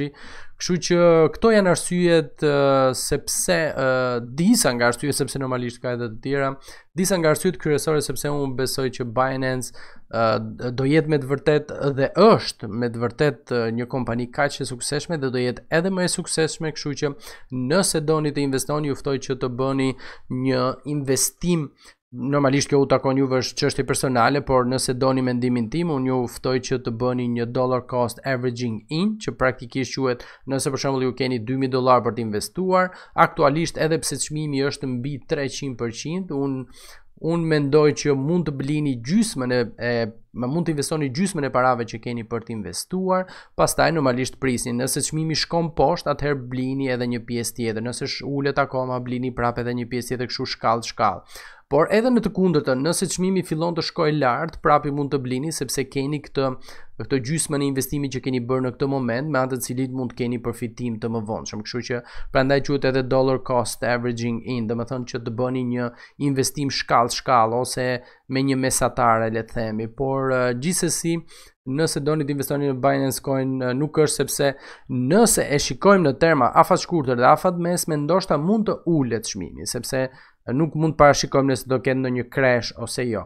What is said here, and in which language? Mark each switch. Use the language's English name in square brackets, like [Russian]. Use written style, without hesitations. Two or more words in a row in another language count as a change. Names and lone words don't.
[Albanian] Kështu që këto janë arsyet sepse disa nga arsyet, sepse normalisht ka edhe të tjera, disa nga arsyet kryesore sepse unë besoj që Binance do jetë me të vërtet dhe është me të vërtet një kompani kaq e suksesshme dhe do jetë edhe më e suksesshme, kështu që nëse doni të investoni, ju ftoj që të bëni një investim. Normalisht kjo u takon juve, është çështje personale, por nëse doni mendimin tim, unë ju ftoj që të bëni një dollar [English] cost averaging in, [Albanian] që praktikisht quhet, nëse për shembull ju keni $2000 për të investuar, aktualisht edhe pse çmimi është mbi 300%, unë mendoj që mund të blini gjysmën mund të investoni gjysmën e parave që keni për të investuar, pastaj normalisht prisni, nëse çmimi shkon poshtë, atëherë blini edhe një pjesë tjetër, nëse ulet akoma, blini prapë edhe një pjesë tjetër, kështu shkallë. Por edhe në të kundërtën, nëse çmimi fillon të shkojë lart, prapë mund të blini sepse keni këtë gjysmën e investimit që keni bërë në këtë moment, me anë të cilit mund të keni përfitim të mëvonshëm. Kështu që prandaj quhet edhe [English] dollar cost averaging in, [Albanian] domethënë që të bëni një investim shkallë ose me një mesatare, le të themi. Por gjithsesi, nëse doni të investoni në Binance Coin, nuk është sepse nëse e shikojmë në terma afat shkurtër dhe afat mesme, ndoshta mund të ulet çmimi, sepse nuk mund të parashikojmë nëse do ketë ndonjë crash ose jo.